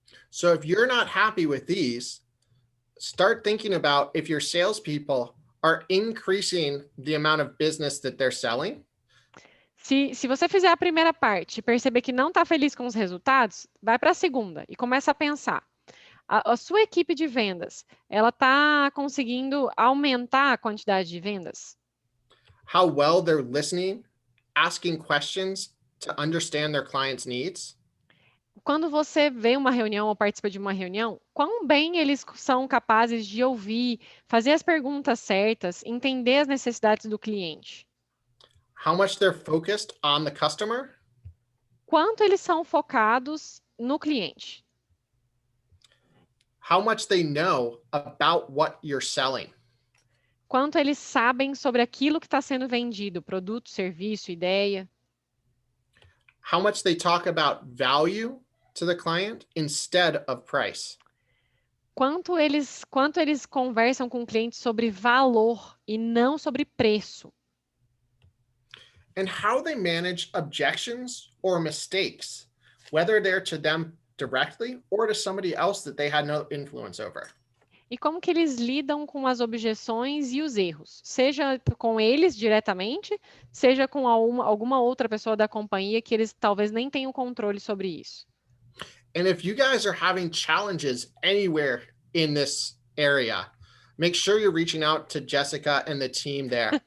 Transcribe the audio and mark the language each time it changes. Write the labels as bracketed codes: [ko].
[en] So if you're not happy with these, start thinking about if your salespeople are increasing the amount of business that they're selling. [pt] Se você fizer a primeira parte e perceber que não está feliz com os resultados, vai para a segunda e começa a pensar. A sua equipe de vendas, ela está conseguindo aumentar a quantidade de vendas? [en] How well they're listening, asking questions to understand their clients' needs. [pt] Quando você vê uma reunião ou participa de uma reunião, quão bem eles são capazes de ouvir, fazer as perguntas certas, entender as necessidades do cliente? [en] How much they're focused on the customer. [pt] Quanto eles são focados no cliente? [en] How much they know about what you're selling. [pt] Quanto eles sabem sobre aquilo que está sendo vendido, produto, serviço, ideia. [en] How much they talk about value to the client instead of price. [pt] Quanto eles conversam com o cliente sobre valor e não sobre preço. [en] And how they manage objections or mistakes, whether they're to them directly or to somebody else that they had no influence over. [pt] E como que eles lidam com as objeções e os erros, seja com eles diretamente, seja com alguma outra pessoa da companhia que eles talvez nem tenham controle sobre isso. [en] And if you guys are having challenges anywhere in this area, make sure you're reaching out to Jessica and the team there.